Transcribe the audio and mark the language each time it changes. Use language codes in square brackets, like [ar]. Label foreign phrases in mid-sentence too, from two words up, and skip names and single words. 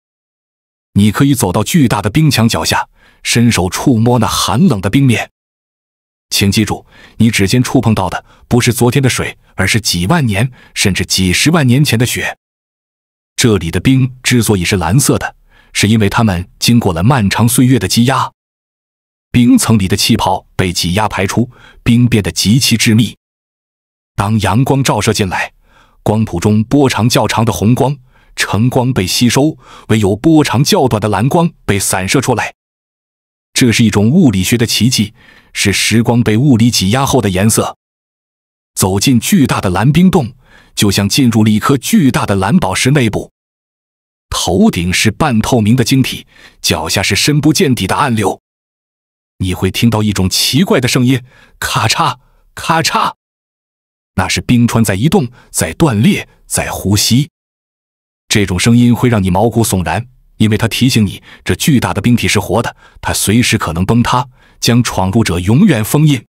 [zh] 你可以走到巨大的冰牆腳下，伸手觸摸那寒冷的冰面。請記住，你指尖觸碰到的不是昨天的水，而是幾萬年甚至幾十萬年前的雪。這裡的冰之所以是藍色的，是因為它們經過了漫長歲月的積壓，冰層裡的氣泡被擠壓排出，冰變得極其致密。當陽光照射進來，光譜中波長較長的紅光橙光被吸收，唯有波長較短的藍光被散射出來。這是一種物理学的奇蹟，是时光被物理擠壓後的顏色。走進巨大的藍冰洞，就像進入了一顆巨大的藍寶石內部。頭頂是半透明的晶體，腳下是深不見底的暗流。你會聽到一種奇怪的聲音，咔嚓咔嚓，那是冰川在移動，在斷裂，在呼吸。這種聲音會讓你毛骨悚然，因為它提醒你，這巨大的冰體是活的，它隨時可能崩塌，將闖入者永遠封印。